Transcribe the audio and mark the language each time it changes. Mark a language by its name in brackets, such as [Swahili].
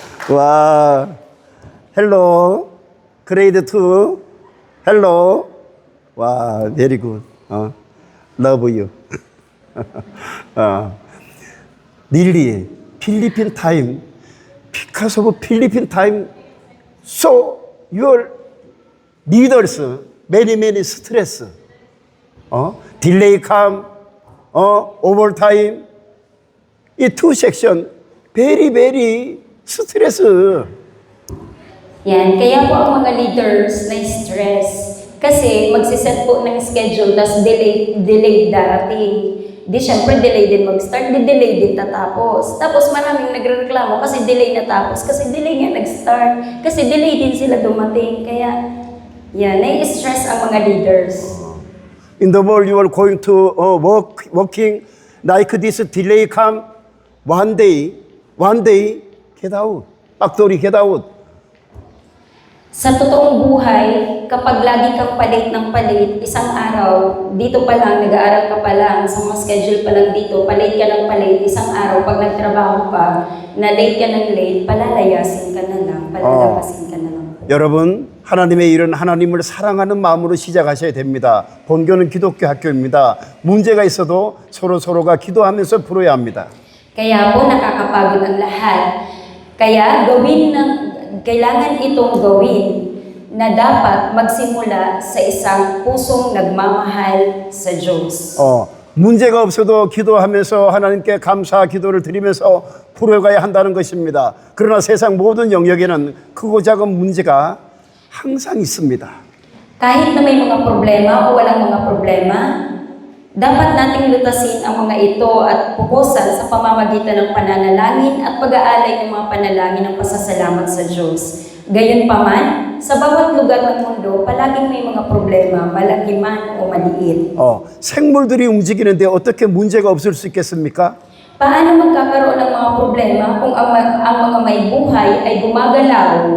[English] 와, 헬로, 그레이드 2, 헬로, 와, very good. love you. 릴리, 필리핀 타임, because of Philippine time, so your leaders, many stress. 딜레이 캄, 오버타임, 이 2 section, very stress. [Filipino] Yan, kaya po ang mga leaders na stress. Kasi magsiset po ng schedule, tas delayed darating. Di syempre delay din mag-start, delay din tatapos. Tapos maraming nagrereklamo kasi delay natapos, kasi delay nga nag-start, kasi delay din sila dumating. Kaya, yan, nai-stress ang mga leaders. [English] In the world, you are going to working like this delay come one day, get out. Factory, get out. [Filipino] Sa totoong buhay, kapag lagi kang palit ng palit, isang araw, dito pa lang, nag-aaral ka pa lang, sa mga schedule pa lang dito, palit ka ng palit, isang araw, pag nagtrabaho ka, na late ka ng late, palalayasin ka na lang, palalabasin ka na lang. [Korean] 여러분, 하나님의 일은 하나님을 사랑하는 마음으로 시작하셔야 됩니다. 본교는 기독교 학교입니다. 문제가 있어도 서로가 기도하면서 풀어야 합니다. [Filipino] Kaya po nakakapagod ang lahat. Kaya kailangan itong gawin na dapat magsimula sa isang pusong nagmamahal sa Diyos. [Korean] 문제가 없어도 기도하면서 하나님께 감사 기도를 드리면서 풀어가야 한다는 것입니다. 그러나 세상 모든 영역에는 크고 작은 문제가 항상 있습니다. [Filipino] Kahit na may mga problema o walang mga problema, dapat nating lutasin ang mga ito at pukusan sa pamamagitan ng pananalangin at pag-aalay ng mga panalangin ng pasasalamat sa Diyos. Gayunpaman, sa bawat lugar ng mundo, palaging may mga problema, malaki man o maliit. [Korean] 생물들이 움직이는데 어떻게 문제가 없을 수 있겠습니까? [Filipino] Paano magkakaroon ng mga problema kung ang mga may buhay ay gumagalaw?